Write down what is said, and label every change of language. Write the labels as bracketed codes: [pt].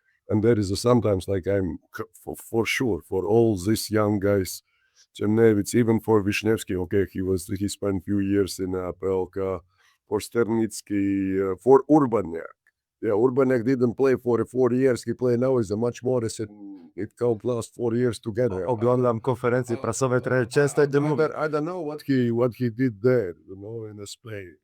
[en] And there is sometimes like for sure for all these young guys, Czernevich, even for Wisniewski, okay, he spent few years in PLK, for Sternitsky, for Urbaniak. Yeah, Urbaniak didn't play for 4 years. He played now is a much more and it can't last 4 years together. [pl] Oglądam konferencje prasowe, trener często [en] I don't know what he did there, in Spain.